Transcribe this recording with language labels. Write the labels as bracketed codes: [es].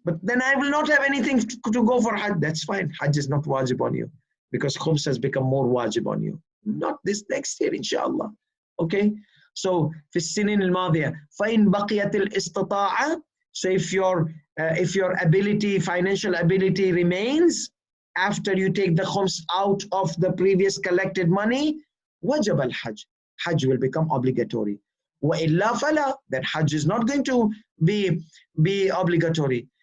[en] But then I will not have anything to go for Hajj. That's fine. Hajj is not wajib on you, because khums has become more wajib on you. Not this next year, inshallah. Okay? [ar] So, في السنين الماضية فإن بقيت الاستطاعة. [en] So if your ability, financial ability remains after you take the khums out of the previous collected money, [ar] وجب الحج. [en] Hajj will become obligatory. [ar] وَإِلَّا فَلَا, [en] that Hajj is not going to be obligatory.